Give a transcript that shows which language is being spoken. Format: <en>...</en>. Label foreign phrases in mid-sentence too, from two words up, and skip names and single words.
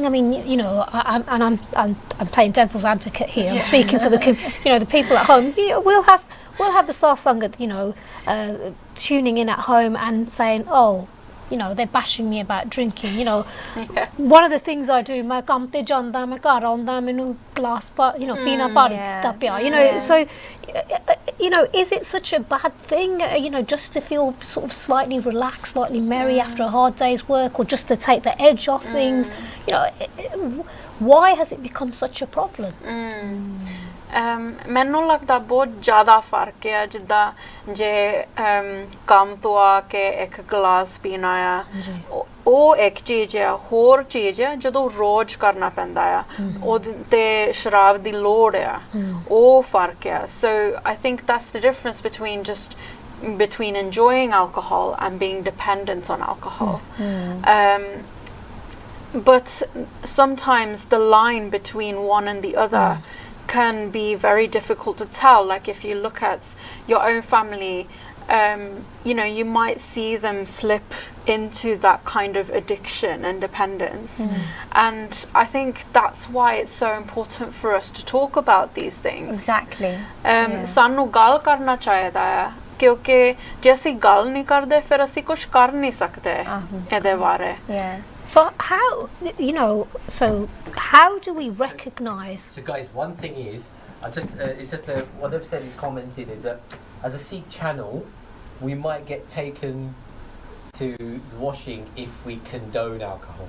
<en>I mean, you know, I'm playing devil's advocate here. I'm speaking for the you know, the people at home. We'll have the Sangat, you know, tuning in at home and saying, oh, you know, they're bashing me about drinking. You know, one of the things I do,</en> <pa>ਮੈਂ ਕੰਮ ਤੇ ਜਾਂਦਾ, ਮੈਂ ਘਰ ਆਂਦਾ, ਮੈਨੂੰ glass</pa> <en>you know,</en> <pa>ਪੀਣਾ ਭਰ ਦਿੱਤਾ ਪੀਆ.</pa> <en>You know, so you know, is it such a bad thing? You know, just to feel sort of slightly relaxed, slightly merry after a hard day's work, or just to take the edge off things? You know, why has it become such a problem?</en> <pa>ਮੈਨੂੰ ਲੱਗਦਾ ਬਹੁਤ ਜ਼ਿਆਦਾ ਫਰਕ ਹੈ, ਜਿੱਦਾਂ ਜੇ ਕੰਮ ਤੋਂ ਆ ਕੇ 1 ਗਲਾਸ ਪੀਣਾ ਆ, ਉਹ ਇੱਕ ਚੀਜ਼ ਆ, ਹੋਰ ਚੀਜ਼ ਆ ਜਦੋਂ ਰੋਜ਼ ਕਰਨਾ ਪੈਂਦਾ ਆ, ਉਹਦੇ ਤੇ ਸ਼ਰਾਬ ਦੀ ਲੋੜ ਆ, ਉਹ ਫਰਕ ਆ.</pa> <en>So I think that's the difference between enjoying alcohol and being dependent on alcohol. But sometimes the line between one and the other can be very difficult to tell. Like if you look at your own family, you know, you might see them slip into that kind of addiction and dependence. And I think that's why it's so important for us to talk about these things. Exactly.</en> <pa>ਸਾਨੂੰ ਗੱਲ ਕਰਨਾ ਚਾਹੀਦਾ ਹੈ, ਕਿਉਂਕਿ ਜੇ ਅਸੀ ਗੱਲ ਨਹੀਂ ਕਰਦੇ ਫਿਰ ਅਸੀ ਕੁਝ ਕਰ ਨਹੀਂ ਸਕਦੇ ਇਹਦੇ ਬਾਰੇ.</pa> <en>So how, you know, how do we recognise? So guys, one thing is, it's just what they've said is commented is that as a Sikh channel, we might get taken to washing if we condone alcohol.</en>